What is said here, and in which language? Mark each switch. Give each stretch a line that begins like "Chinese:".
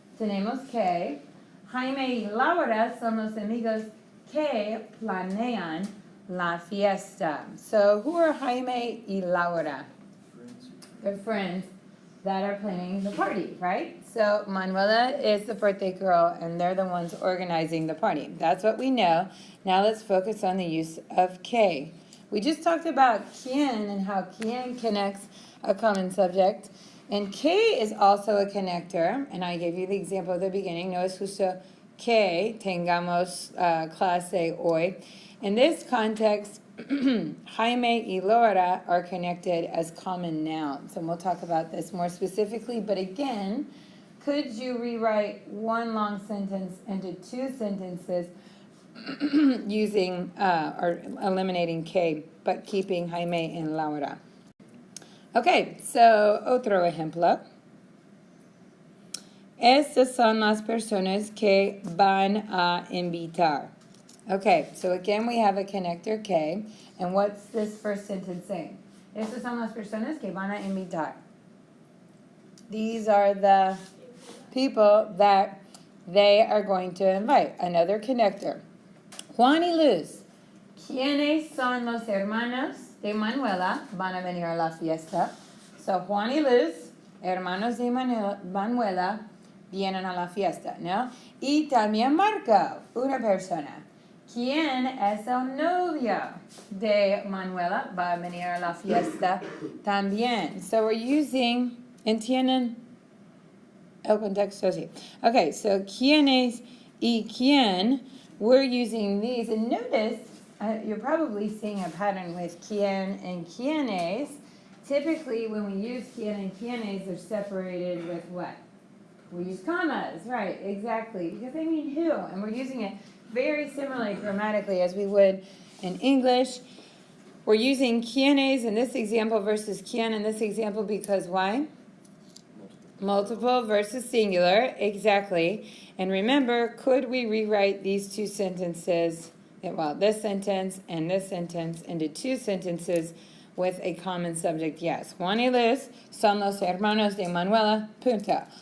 Spanish: Tenemos que Jaime y Laura son los amigos que planean la fiesta.
English: So who are Jaime y Laura? They're friends that are planning the party, right? So Manuela is the birthday girl, and they're the ones organizing the party. That's what we know. Now let's focus on the use of que. We just talked about quién and how quién connects a common subject. And que is also a connector, and I gave you the example at the beginning.
Spanish: No es justo que tengamos clase hoy.
English: In this context, Jaime y Laura are connected as common nouns, and we'll talk about this more specifically. But again, could you rewrite one long sentence into two sentences using or eliminating que, but keeping Jaime and Laura? Okay, so
Spanish: otro ejemplo. Estas son las personas que van a invitar.
English: Okay, so again we have a connector que, and what's this first sentence saying?
Spanish: Estas son las personas que van a invitar.
English: These are the people that they are going to invite. Another connector. Juan y Luz.
Spanish: ¿Quiénes son los hermanos de Manuela? Van a venir a la fiesta. So Juan y Luz, hermanos de Manuela, vienen a la fiesta, ¿no? Y también Marco, una persona. ¿Quién es el novio de Manuela? Va a venir a la fiesta también.
English: So we're using,
Spanish: ¿entienden el contexto? Sí. Okay, so ¿quiénes y quién?
English: We're using these. And notice, you're probably seeing a pattern with quién and quiénes. Typically, when we use quién and quiénes, they're separated with what? We use commas, right, exactly, because they mean who, and we're using it very similarly grammatically as we would in English. We're using quiénes in this example versus quién in this example because why? Multiple versus singular, exactly. And remember, could we rewrite these two sentences, well, this sentence and this sentence into two sentences with a common subject? Yes.
Spanish: Juan y Luz son los hermanos de Manuela, punto.